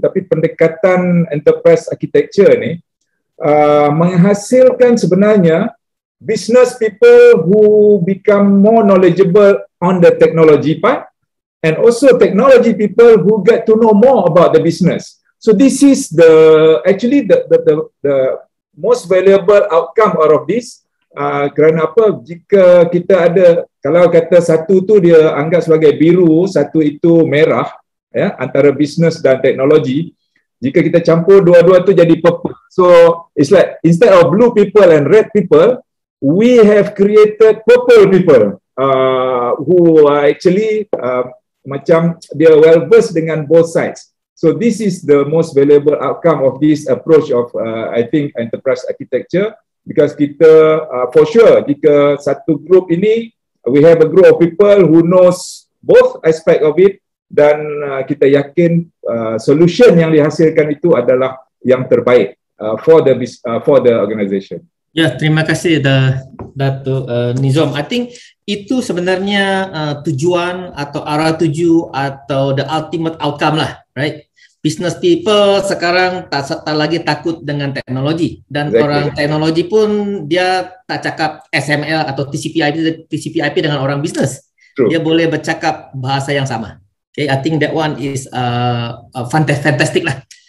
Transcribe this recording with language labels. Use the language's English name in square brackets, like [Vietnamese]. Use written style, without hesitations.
[Malay] Tapi pendekatan [English] enterprise architecture [Malay] ni menghasilkan sebenarnya [English] business people who become more knowledgeable on the technology part, and also technology people who get to know more about the business. So this is actually the most valuable outcome out of this. [Malay] Kerana apa? Jika kita ada, kalau kata satu tu dia anggap sebagai biru, satu itu merah, ya, antara business dan teknologi. Jika kita campur dua-dua tu jadi purple. [English] So it's like instead of blue people and red people, we have created purple people who are actually [Malay] macam dia [English] well versed [Malay] dengan [English] both sides. So this is the most valuable outcome of this approach of I think enterprise architecture, because [Malay] kita [English] for sure [Malay] jika satu group ini [English] we have a group of people who knows both aspect of it, [Malay] dan kita yakin solution yang dihasilkan itu adalah yang terbaik [English] for the organization. [Malay] Ya, terima kasih Datuk Nizam. [English] I think [Malay] itu sebenarnya tujuan atau arah tuju atau [English] the ultimate outcome [Malay] lah, [English] right? Business people [Malay] sekarang tak lagi takut dengan teknologi, dan orang teknologi pun dia tak cakap SML atau TCP/IP dengan orang bisnes. Dia boleh bercakap bahasa yang sama. [English] Okay, I think that one is fantastic lah.